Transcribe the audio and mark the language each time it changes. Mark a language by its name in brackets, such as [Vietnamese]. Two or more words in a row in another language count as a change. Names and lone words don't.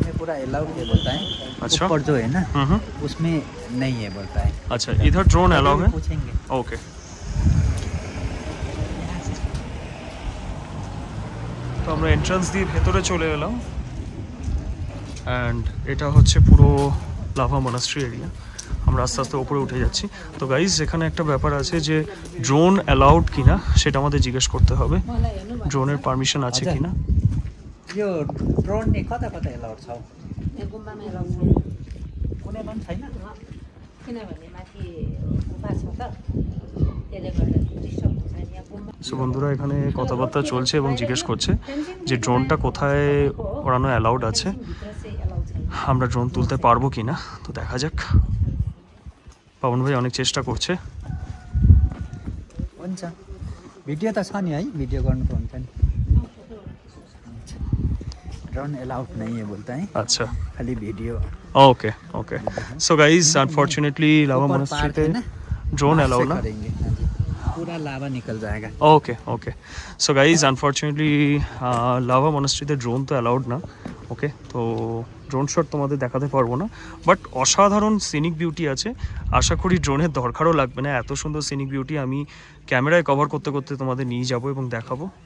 [Hindi] थोड़ा अलाउड है बोलता है। अच्छा। ऊपर जो है ना उसमें नहीं है बोलता है। अच्छा, इधर ड्रोन अलाउ है? पूछेंगे। [Bangla] ওকে। তো আমরা এন্ট্রান্স দিয়ে ভেতরে চলে এলাম অ্যান্ড এটা হচ্ছে পুরো লাভা মনাস্ট্রি এরিয়া। আমরা আস্তে আস্তে উপরে উঠে যাচ্ছি। তো গাইজ এখানে একটা ব্যাপার আছে যে ড্রোন অ্যালাউড কিনা সেটা আমাদের জিজ্ঞেস করতে হবে, ড্রোনের পারমিশন আছে কিনা। [Nepali] यो ड्रोन ने कता कता अलाउड छ? गुम्बामा एलाउ कुनैमा पनि छैन? किनभने माथि गुम्बा छ त त्यसले गर्दा डिस्टर्ब हुन्छ नि यहाँ गुम्बा। [Bangla] সো বন্ধুরা এখানে কথাবার্তা চলছে এবং জিজ্ঞেস করছে যে ড্রোনটা কোথায় ওড়ানো অ্যালাউড আছে, [Nepali] भित्र चाहिँ एलाउ छैन। [Bangla] আমরা ড্রোন তুলতে পারবো কিনা। তো দেখা যাক, পাবন ভাই অনেক চেষ্টা করছে। [Nepali] हुन्छ। भिडियो त छ नि है, भिडियो गर्नुको हुन्छ नि। [Hindi] ड्रोन अलाउड नहीं है बोलता है, [Bangla] আচ্ছা, [Hindi] खाली वीडियो। [English] okay okay. so guys unfortunately [Hindi] लावा मोनास्ट्री में ड्रोन अलाउ ना। करेंगे हाँ जी, पूरा लावा निकल जाएगा। [English] okay okay. so guys unfortunately [Bangla] লাভা মনাস্ট্রিতে ড্রোন তো অ্যালাউড না। ওকে, তো ড্রোন শট তোমাদের দেখাতে পারবো না, বাট অসাধারণ [English] scenic beauty [Bangla] আছে। আশা করি ড্রোনের দরকারও লাগবে না, এত সুন্দর [English] scenic beauty [Bangla] আমি ক্যামেরায় কভার করতে করতে তোমাদের নিয়ে যাব এবং দেখাবো।